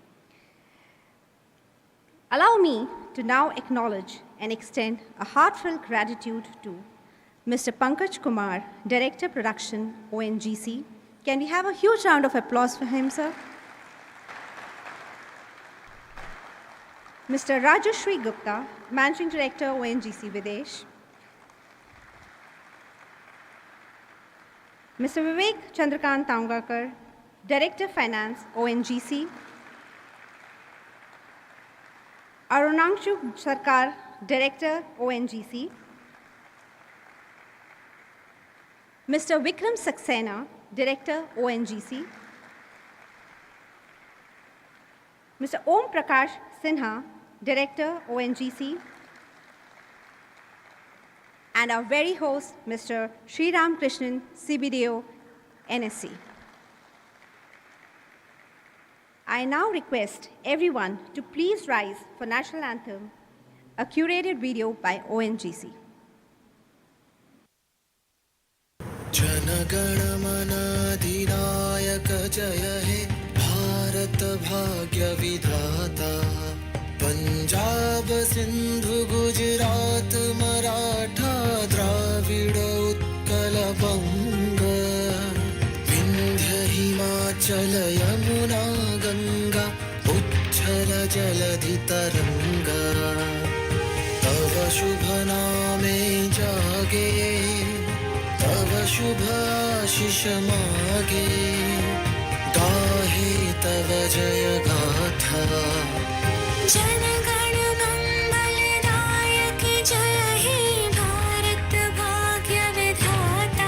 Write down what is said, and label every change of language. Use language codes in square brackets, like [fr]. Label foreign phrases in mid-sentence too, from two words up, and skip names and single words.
[en] Allow me to now acknowledge and extend a heartfelt gratitude to Mr. Pankaj Kumar, Director Production, ONGC. Can we have a huge round of applause for him, sir? Mr. Rajashri Gupta, Managing Director, ONGC Videsh. Mr. Vivek Chandrakant Taungakar, Director Finance, ONGC. Arunangshu Sarkar, Director, ONGC. Mr. Vikram Saxena, Director, ONGC. Mr. Om Prakash Sinha, Director, ONGC. And our very host, Mr. Sriram Krishnan, CBDO, NSE. I now request everyone to please rise for National Anthem, a curated video by ONGC. [bn] জনগণমনাধিনায়ক জয় হে ভারত ভাগ্য বিধাতা পঞ্জাব সিন্ধু গুজরাট মরাঠা দ্রাবিড় উৎকল বঙ্গ বিন্ধ্য হিমাচল যমুনা গঙ্গা উচ্ছল জলধি তরঙ্গ তব শুভ নামে জাগে তব শুভ আশিস মাগে গাহে তব জয় গাথা জনগণ মঙ্গলদায়ক জয় হে ভারত ভাগ্য বিধাতা